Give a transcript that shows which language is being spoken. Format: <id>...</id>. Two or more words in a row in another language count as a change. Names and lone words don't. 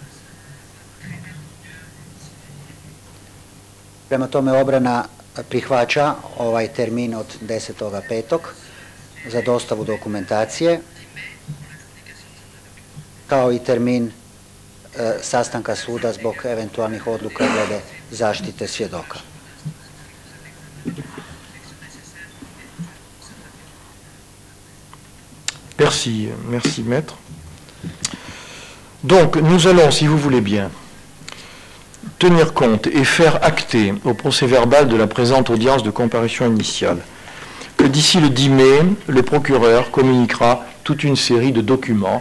<hr>Prema tome obrana prihvaća ovaj termin od 10.5. za dostavu dokumentacije, kao i termin sastanka suda zbog eventualnih odluka glede zaštite svjedoka.</hr> <fr>Merci, merci maître. Donc nous allons, si vous voulez bien, tenir compte et faire acter au procès verbal de la présente audience de comparution initiale que d'ici le 10 mai, le procureur communiquera toute une série de documents.</fr>